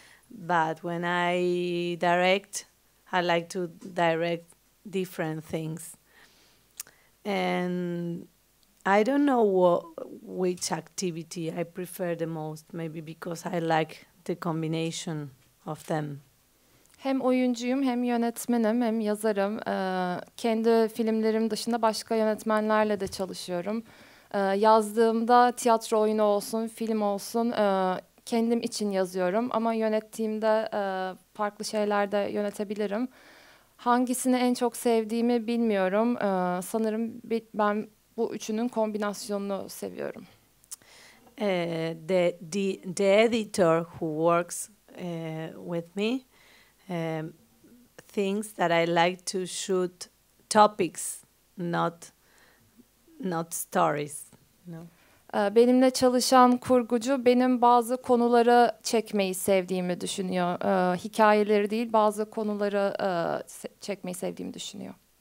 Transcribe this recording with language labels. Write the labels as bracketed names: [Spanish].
[English] But when I direct, I like to direct different things. And I don't know which activity I prefer the most, maybe because I like the combination of them. [Turkish] Hem oyuncuyum, hem yönetmenim, hem yazarım. Kendi filmlerim dışında başka yönetmenlerle de çalışıyorum. Yazdığımda tiyatro oyunu olsun, film olsun kendim için yazıyorum. Ama yönettiğimde farklı şeyler de yönetebilirim. Hangisini en çok sevdiğimi bilmiyorum. Sanırım ben bu üçünün kombinasyonunu seviyorum. [English] The editor who works with me thinks that I like to shoot topics, not stories. No. [Turkish] Benimle çalışan kurgucu benim bazı konuları çekmeyi sevdiğimi düşünüyor. Hikayeleri değil, bazı konuları çekmeyi sevdiğimi düşünüyor.